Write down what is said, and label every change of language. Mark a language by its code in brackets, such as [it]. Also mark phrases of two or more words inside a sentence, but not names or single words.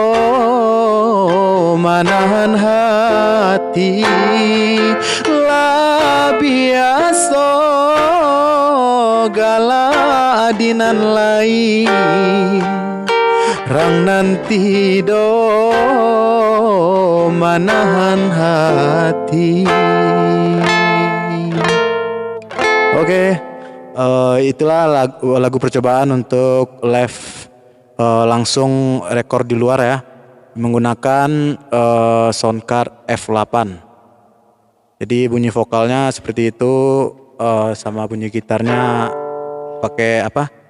[min] manahan hati, lah biasa galak dinan lain rang nanti do manahan hati. [id] Oke, itulah lagu percobaan untuk live langsung rekor di luar ya, menggunakan soundcard F8. Jadi bunyi vokalnya seperti itu, sama bunyi gitarnya pakai apa?